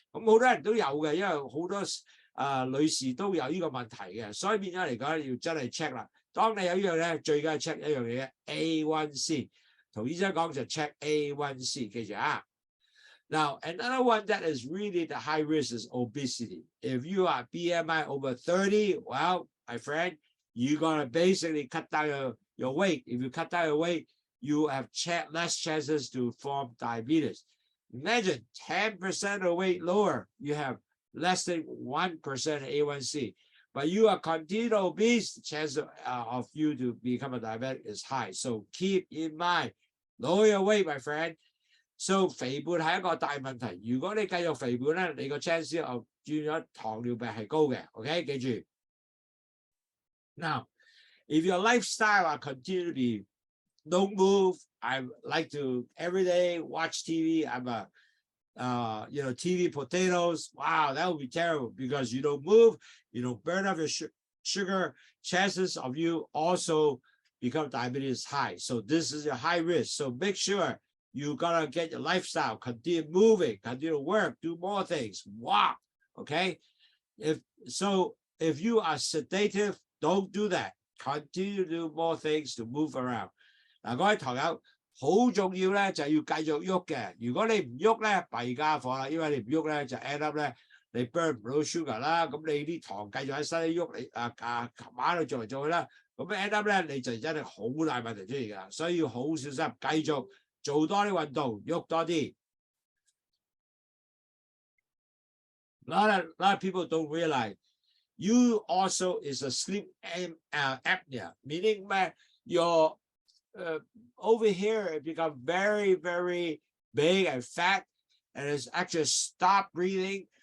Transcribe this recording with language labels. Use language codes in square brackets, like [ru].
[yue] 咁好多人都有嘅，因為好多女士都有呢個問題嘅，所以變咗嚟講要真係 check 啦。當你有呢樣咧，最緊要 check 一樣嘢 A1C， 同醫生講就 check A1C， 記住啊。 [en] Now, another one that is really the high risk is obesity. If you are BMI over 30, well, my friend, you're gonna basically cut down your weight. If you cut down your weight, you have less chances to form diabetes. Imagine 10% of weight lower, you have less than 1% A1C. But you are continued obese, the chance of you to become a diabetic is high. So keep in mind, lower your weight, my friend. [yue] So 肥胖係一個大問題。如果你繼續肥胖咧，你個 [en] chance of [yue] 轉咗糖尿病係高嘅。 OK， 記住。 [en] Now, if your lifestyle are continue to be don't move, I like to every day watch TV. I'm a TV potatoes. Wow, that would be terrible because you don't move, you don't burn up your sugar. Chances of you also become diabetes high. So this is a high risk. So make sure you gotta get your lifestyle, continue moving, continue to work, do more things, walk. Okay. If you are sedative, don't do that. Continue to do more things to move around. [yue] 嗱，各位堂友。好重要咧，就係要繼續喐嘅。如果你唔喐咧，弊家伙啦，因為你唔喐咧，就 [en] end up [yue] 咧，你 burn 唔到 sugar 啦，咁你啲糖繼續喺身體喐，你琴晚度做嚟做去啦，咁 end up 咧，你就真係好大問題出現㗎，所以要好小心，繼續做多啲運動，喐多啲。 [en] A lot of people don't realize you also is a sleep apnea, meaning your over here it becomes very, very big and fat, and it's actually stop breathing.